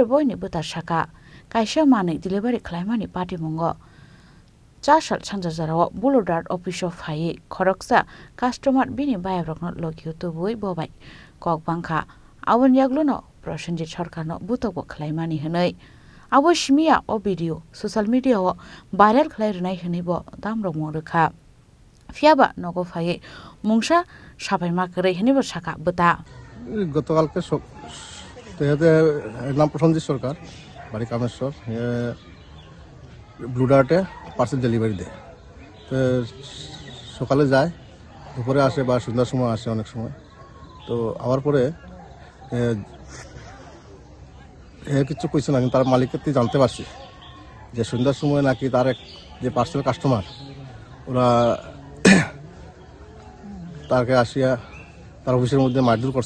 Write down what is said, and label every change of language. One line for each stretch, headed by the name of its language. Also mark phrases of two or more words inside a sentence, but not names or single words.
Bodo: बयनि बोतार साका कायसा मानै डेलिभारि खालायमानि पाटी मुंगो चासाल सानजाजाराव बुलुडार्ट अफिसाव फायै खरकसा कास्टमार बिनि बायाब्रकनो लगियो तुबुय बबाय कक बांखा आबोनि आगलनो प्रसेनजित सरकारनो बुतावबो खालायमानि हनै आबो सिमिया अ भिडिअ
English: social media
Bodo: भाइरेल खालायरनाय हनैबो दामरक मरखा फियाबा नगो फायै मुंसा साबायमा करे हनैबो साका बोता
Bangla: গতকালকে তো নাম প্রসেনজিৎ সরকার, বাড়ি কামেশ্বর। ব্লুডার্টে পার্সেল ডেলিভারি দেয়। তো সকালে যায়, দুপুরে আসে বা সন্ধ্যার সময় আসে অনেক সময়। তো আবার পরে কিছু কইছে না, কিন্তু তার মালিকের থেকে জানতে পারছি যে সন্ধ্যার সময় নাকি তার এক যে পার্সেল কাস্টমার ওরা তাকে আসিয়া তার অফিসের মধ্যে মারধর করছে।